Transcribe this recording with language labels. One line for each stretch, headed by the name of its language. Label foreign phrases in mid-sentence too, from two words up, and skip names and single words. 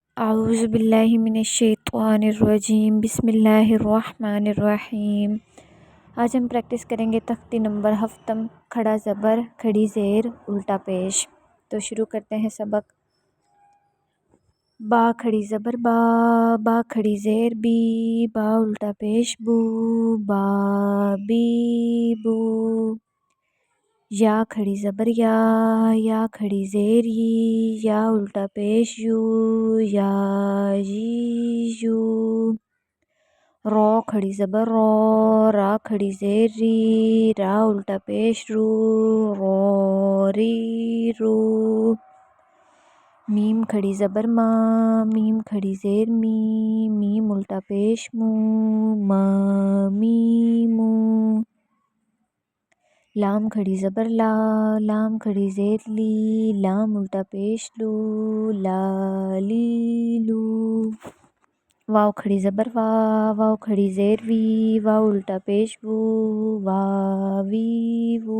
Arabic: اعوذ باللہ من الشیطان الرجیم بسم اللہ الرحمن الرحیم۔
Urdu: آج ہم پریکٹس کریں گے تختی نمبر ہفتم، کھڑا زبر، کھڑی زیر، الٹا پیش۔ تو شروع کرتے ہیں سبق۔ با کھڑی زبر با، با کھڑی زیر بی، با الٹا پیش بو، با بی بو۔ یا کھڑی زبر یا، یا کھڑی زیر یی، یا الٹا پیش یو، یا یی یو۔ رو کھڑی زبر رو، را کھڑی زیر ری، را الٹا پیش رو، رو ری رو۔ میم کھڑی زبر ما، میم کھڑی زیر می، میم الٹا پیش مو، ما می مو۔ لام کھڑی زبر لا، لام کھڑی زیر لی، لام الٹا پیش لو، لا لی لو۔ واو کھڑی زبر وا، واو کھڑی زیر وی، واو الٹا پیش وو، وا وی وو۔